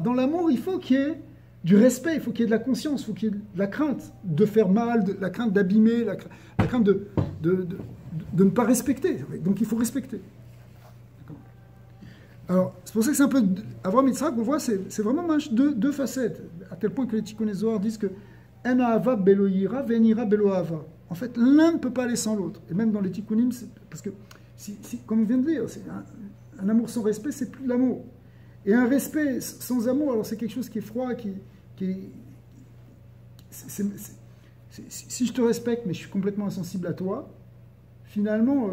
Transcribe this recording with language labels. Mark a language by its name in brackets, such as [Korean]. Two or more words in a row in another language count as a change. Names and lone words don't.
[French] Dans l'amour, il faut qu'il y ait du respect, il faut qu'il y ait de la conscience, il faut qu'il y ait de la crainte de faire mal, la crainte d'abîmer, la crainte de ne pas respecter. Donc il faut respecter. Alors, c'est pour ça que c'est un peu... Avram Yitzhak, on voit, c'est vraiment deux facettes, à tel point que les Tikkun Zohar disent que « [Hebrew] אין אהבה בלא יראה, ואין יראה בלא אהבה ». [French] En fait, l'un ne peut pas aller sans l'autre. Et même dans les Tikkunim, parce que, comme on vient de dire, un amour sans respect, c'est plus de l'amour. Et un respect sans amour, alors c'est quelque chose qui est froid, si je te respecte, mais je suis complètement insensible à toi, finalement...